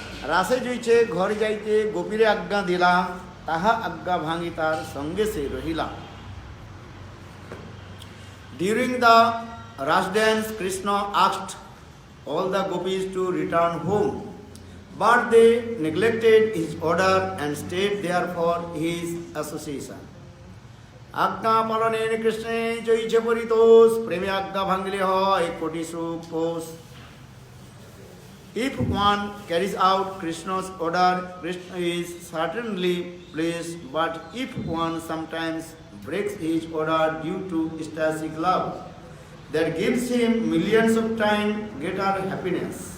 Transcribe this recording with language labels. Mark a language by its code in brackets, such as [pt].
[bn] রাসে জুইছে ঘর যাইতে গোপীরে আজ্ঞা দিলা তাহা আজ্ঞা ভাঙি তার সঙ্গে সে রহিলা. [en] During the Ras dance, Krishna asked all the gopis to return home, but they neglected his order and stayed there for his association. [bn] আজ্ঞা পালনে কৃষ্ণে জয়িছে পরিতোষ, প্রেমে আজ্ঞা ভাঙলে হয় কোটি সুখ পোষ. [en] If one carries out Krishna's order, Krishna is certainly pleased, but if one sometimes breaks his order due to ecstatic love, that gives him millions of times greater happiness.